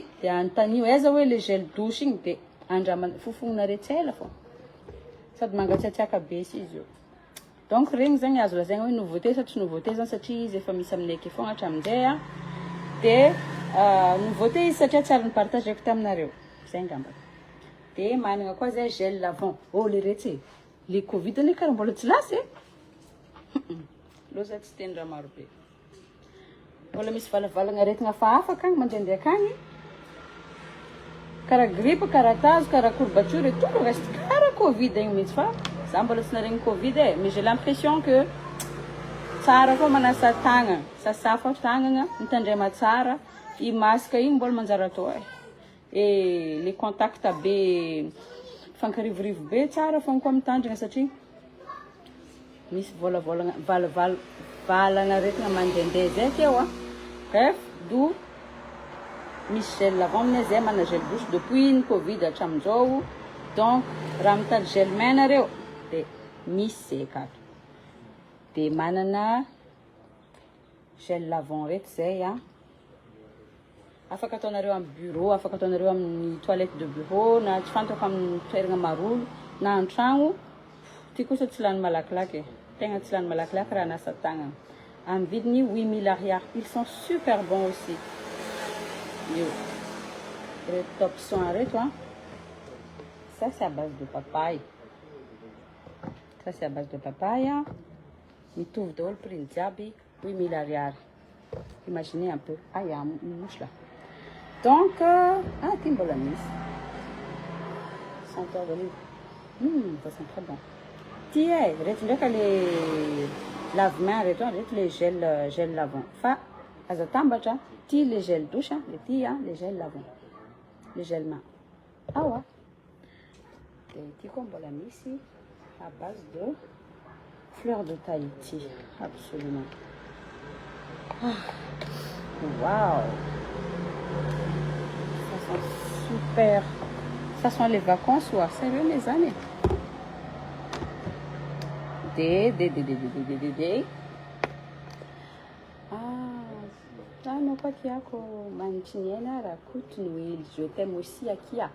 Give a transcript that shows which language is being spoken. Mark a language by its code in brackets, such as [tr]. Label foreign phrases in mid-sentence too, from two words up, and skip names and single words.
[mg] de antanio aiza hoe [fr] le gel douche [mg] igny de andramana fofonareo tsela fô sady mangatsiatsiaka be si izy io donc regny zegny azo lazaigna hoe nouveauté sa tsy nouveauté zany satria izy efa misy aminay ake fogna hatramin'izay de nouveauté izy satria tsara ny partageko taminareo zay ngamba de managna koa zay [fr] gel lavant [mg] le retsy [fr] le covid [mg] ane karaha mbola tsy lasy loza tsy teny raha maro be mbola misy valavalagna aretigna hafahafa akagny mandraindraiky akagny karaha grippe karaha tazo karaha courbature [fr] et tout le reste [mg] karaha covid igny mihitsy fa za mbola tsy naregny covid [fr] mais j'ai l'impression que [mg] tsara fô manasa tagnana sasafa tagnana mitandrema tsara i masque igny mbola manjary atao [fr] et les contacts [mg] be fankarivorivo be tsara fogna koa mitandrina satria misy valana aretigna mandehandeha zay akeo bref do misy [fr] gel lavant [mg] aminay zay mana [fr] gel douche depuis [mg] ny covid hatramin'izao donc raha mitady [fr] gel main [mg] nareo de misy zay akato de manana [fr] gel lavant [mg] reto zay a. Afaka ataonareo amin'ny bureau, afaka ataonareo amin'ny [fr] toilette de bureau, [mg] na tsy fantako amin'ny toerana marolo, na an-tragno. Ty kosa tsy lany malakilaky. Tegna tsy lany malakilaky raha nasa tagnana. Amin'ny vidiny 8000 ariary. [fr] Ils sont super bons aussi. [mg] Yo. Reto [fr] top soin [mg] reto hein. [fr] Ça c'est à base de papaye. Ça c'est à base de papaye. [mg] Mitovy daholo prix jiaby 8000 ariary. [fr] Imaginez un peu. Ah, il y a une mouche là. Donc, [mg] ty mbola misy. [fr] Senteur d'olive. Ça sent très bon. [mg] Ty reto ndraiky [fr] le lave-main [mg] reto, reto [fr] le gel lavant. [mg] Fa azo atambatra, ty [fr] le gel douche, [mg] le ty [fr] le gel lavant. Le gel main. Ah ouais. Et ty koa mbola misy à base de fleur de Tahiti. Absolument. Waouh. Ça sent super. Ça sent les vacances, ouais. Sérieux, les amis. Ah, non, pas qu'il y a comme manchiniena, racoute, nous, je t'aime aussi à Kia.